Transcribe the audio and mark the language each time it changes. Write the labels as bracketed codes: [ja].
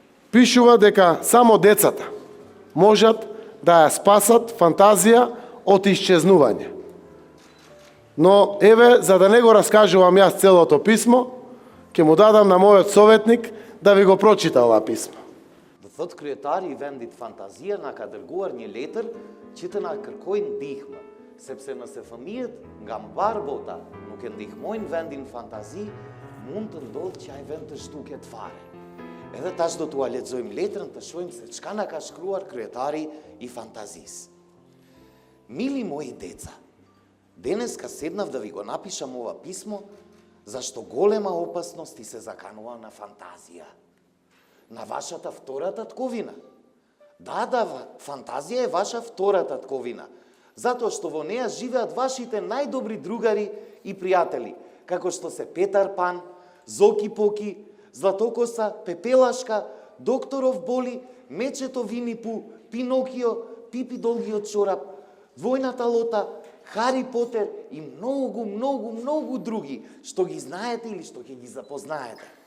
[mk] Пишува дека само децата можат да ја спасат Фантазија од исчезнување. Но еве, за да не го раскажувам јас целото писмо, ќе му дадам на мојот советник да ви го прочита ова писмо. [sq] Dhe thot kryetari i vendit Fantazia na ka dërguar një letër që të na kërkojnë ndihmë, sepse nëse fëmijët nga mbar bota nuk e ndihmojnë vendin Fantazi, mund të ndodhë që ai vend të zhduket fare. Edhe tash do t'ua lexojmë letrën të shohim se çka na ka shkruar kryetari i Fantazisë. [mk] Mili moji deca, денес седнав да ви го напишам ова писмо, зашто голема опасност ти се заканува на Фантазија. На вашата втора татковина. Да, Фантазија е ваша втора татковина, затоа што во неја живеат вашите најдобри другари и пријатели, како што се Петар Пан, Зоки Поки, Златокоса, Пепелашка, Докторов Боли, Мечето Винипу, Пинокио, Пипи Долгиот чорап, Двојната лота, Хари Потер и многу други, што ги знаете или што ќе ги запознаете.